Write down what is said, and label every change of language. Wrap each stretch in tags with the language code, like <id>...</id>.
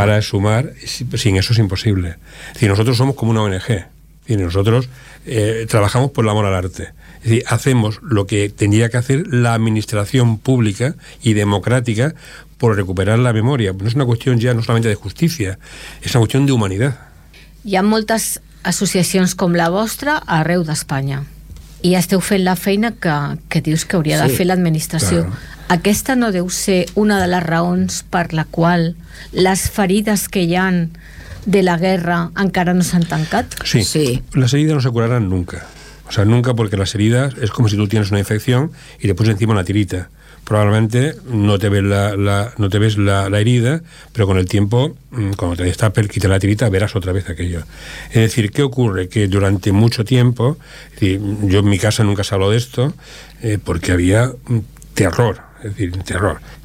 <es>Para sumar, sin eso es imposible. Si nosotros somos como una ONG, y nosotros trabajamos por la moral al arte. Es decir, hacemos lo que tendría que hacer la administración pública y democrática por recuperar la memoria. No es una cuestión ya no solamente de justicia, es una cuestión de humanidad.</es> <ca>Hi ha moltes associacions com la vostra arreu d'Espanya. I esteu fent la feina que dius que hauria de fer l'administració. Clar. Aquesta no deu ser una de les raons per la qual les ferides que hi ha de la guerra encara no s'han tancat? Sí. Sí, les ferides no se curaran nunca.</ca> <es>O sea, nunca, porque las heridas es como si tú tienes una infección y te pones encima una tirita. Probablemente no te ves la herida, pero con el tiempo, cuando te destapes, quita la tirita, verás otra vez aquello. Es decir, ¿qué ocurre? Que durante mucho tiempo, yo en mi casa nunca se habló de esto, porque había terror, es decir, terror.</es>